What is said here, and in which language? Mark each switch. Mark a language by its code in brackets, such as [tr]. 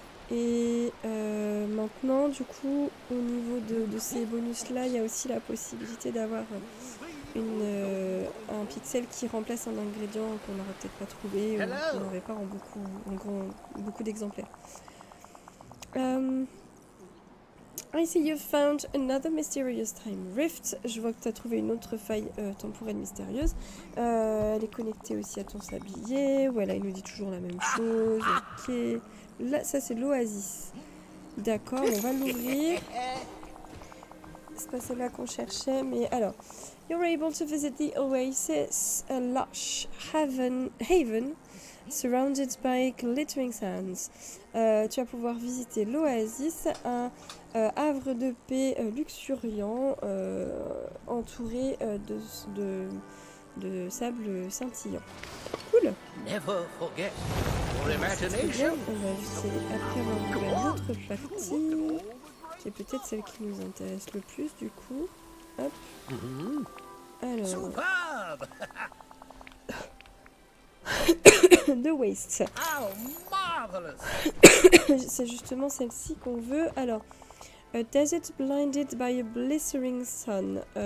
[fr] Et maintenant du coup au niveau de ces bonus là, il y a aussi la possibilité d'avoir un pixel qui remplace un ingrédient qu'on n'aurait peut-être pas trouvé ou qu'on n'aurait pas en beaucoup d'exemplaires. [en] I see you've found another mysterious time rift. [fr] Je vois que tu as trouvé une autre faille temporelle mystérieuse. Elle est connectée aussi à ton sablier. Voilà, il nous dit toujours la même chose. Ok. Là, ça c'est l'oasis. D'accord, on va l'ouvrir. C'est pas celle-là qu'on cherchait, mais alors. [en] You're able to visit the oasis, a lush haven surrounded by glittering sands. [fr] Tu vas pouvoir visiter l'oasis, un havre de paix luxuriant entouré de sable scintillant. Cool. [en] Never forget your [fr] Très bien, [en] imagination. [fr] on va juste après avoir ouvert l'autre partie, qui est peut-être celle qui nous intéresse le plus du coup. Hop. Alors, [en] Superb! The Waste. How marvelous! [fr] C'est justement celle-ci qu'on veut. [en] Alors, a desert blinded by a blistering sun.